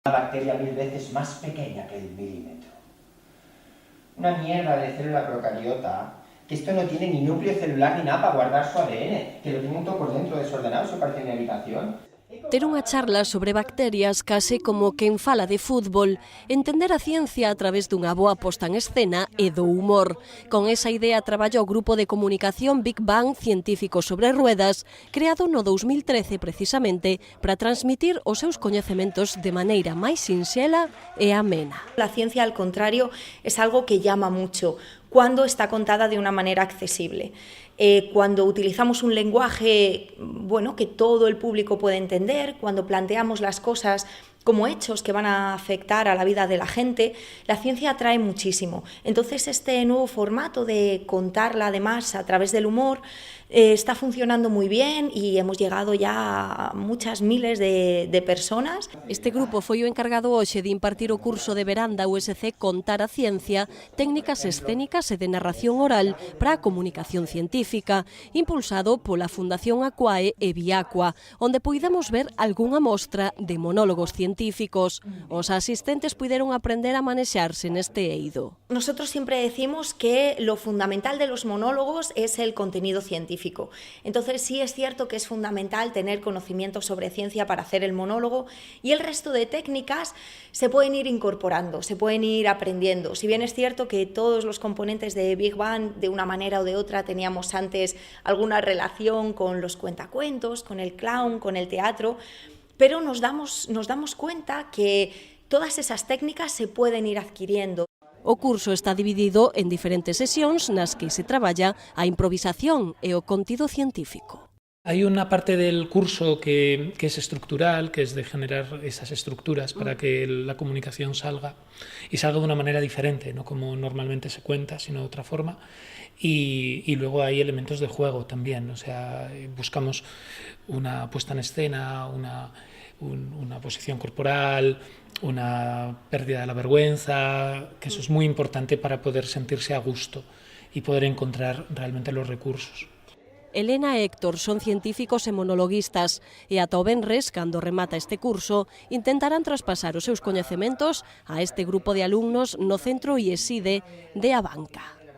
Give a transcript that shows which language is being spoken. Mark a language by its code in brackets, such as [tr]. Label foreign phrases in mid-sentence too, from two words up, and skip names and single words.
[es] Una bacteria 1000 veces más pequeña que el milímetro. Una mierda de célula procariota, que esto no tiene ni núcleo celular ni nada para guardar su ADN, que lo tiene todo por dentro desordenado, eso parece una habitación. [gl] Ter unha charla sobre bacterias case como quen fala de fútbol, entender a ciencia a través dunha boa posta en escena e do humor. Con esa idea traballa o grupo de comunicación Big Bang Científicos sobre Ruedas, creado no 2013 precisamente para transmitir os seus coñecementos de maneira máis sinxela e amena. [es] La ciencia, al contrario, es algo que llama mucho cuando está contada de una manera accesible. Cuando utilizamos un lenguaje que todo el público puede entender, cuando planteamos las cosas como hechos que van a afectar a la vida de la gente, la ciencia atrae muchísimo. Entonces este nuevo formato de contarla además a través del humor está funcionando muy bien y hemos llegado ya a muchas miles de personas. [gl] Este grupo foi o encargado hoxe de impartir o curso de verán da USC Contar a Ciencia, técnicas escénicas e de narración oral para a comunicación científica, impulsado pola Fundación Aquae e Viacua, onde puidemos ver algunha mostra de monólogos científicos. Os asistentes puideron aprender a manexarse neste eido. [es] Nosotros siempre decimos que lo fundamental de los monólogos es el contenido científico. Entonces sí es cierto que es fundamental tener conocimiento sobre ciencia para hacer el monólogo y el resto de técnicas se pueden ir incorporando, se pueden ir aprendiendo. Si bien es cierto que todos los componentes de Big Bang de una manera o de otra teníamos antes alguna relación con los cuentacuentos, con el clown, con el teatro, pero nos damos cuenta que todas esas técnicas se pueden ir adquiriendo. [gl] O curso está dividido en diferentes sesións nas que se traballa a improvisación e o contido científico. [es] Hay una parte del curso que es estructural, que es de generar esas estructuras para que la comunicación salga de una manera diferente, no como normalmente se cuenta, sino de otra forma. Y luego hay elementos de juego también, o sea, buscamos una puesta en escena, una posición corporal, una pérdida de la vergüenza, que eso es muy importante para poder sentirse a gusto y poder encontrar realmente los recursos. [gl] Elena e Héctor son científicos e monologuistas e ata o venres, cando remata este curso, intentarán traspasar os seus coñecementos a este grupo de alumnos no Centro IESIDE de Abanca.